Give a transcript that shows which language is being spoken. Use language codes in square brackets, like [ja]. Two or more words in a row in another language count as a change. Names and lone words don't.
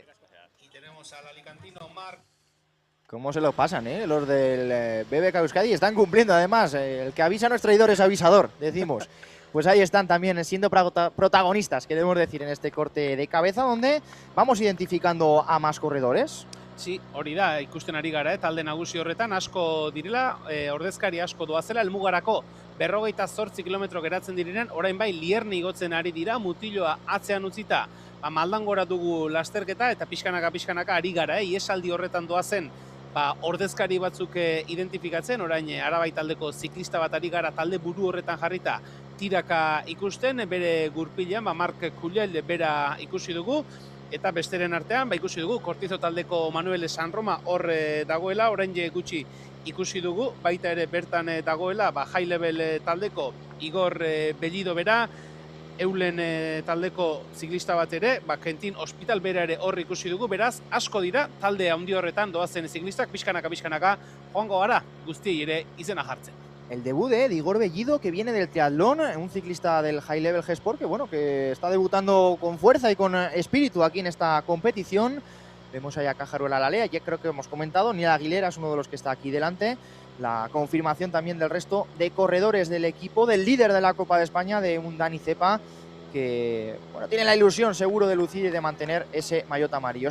[es] Y tenemos al alicantino Marc. ¿Cómo se lo pasan, los del BBK Euskadi? Están cumpliendo, además. El que avisa no es traidor, es avisador, decimos. Pues ahí están también siendo protagonistas, queremos decir, en este corte de cabeza, donde vamos identificando a más corredores. Sí, [eu] hori da, ikusten ari gara, talde nagusi horretan asko direla, ordezkari asko doazela, helmugarako 58 kilometro geratzen direnean, orain bai Lierni igotzen ari dira, mutiloa atzean utzita, Maldangora dugu lasterketa, eta pixkanaka ari gara, iesaldi horretan doazen, ordezkari batzuk identifikatzen, orain Arabai taldeko ziklista bat ari gara talde buru horretan jarrita tiraka ikusten, bere gurpilean, Marc Cullell bera ikusi dugu, eta besteren artean, ikusi dugu, Kortizo taldeko Manuel San Roma hor dagoela, orain gutxi ikusi dugu, baita ere bertan dagoela, high level taldeko Igor Bellido bera, Eulen taldeko ziklista bat ere, Kentin Hospital bera ere hor ikusi dugu, beraz, asko dira, talde handi horretan doazen ziklistak, pixkanaka, joango gara, guztiei ere izena jartzen. [es] El debut de Igor Bellido, que viene del triatlón, un ciclista del High Level G-Sport, que bueno, que está debutando con fuerza y con espíritu aquí en esta competición. Vemos ahí a Cajaruela Lalea, ya creo que hemos comentado, Niel Aguilera es uno de los que está aquí delante. La confirmación también del resto de corredores del equipo, del líder de la Copa de España, de un Dani Cepa, que bueno, tiene la ilusión seguro de lucir y de mantener ese maillot amarillo.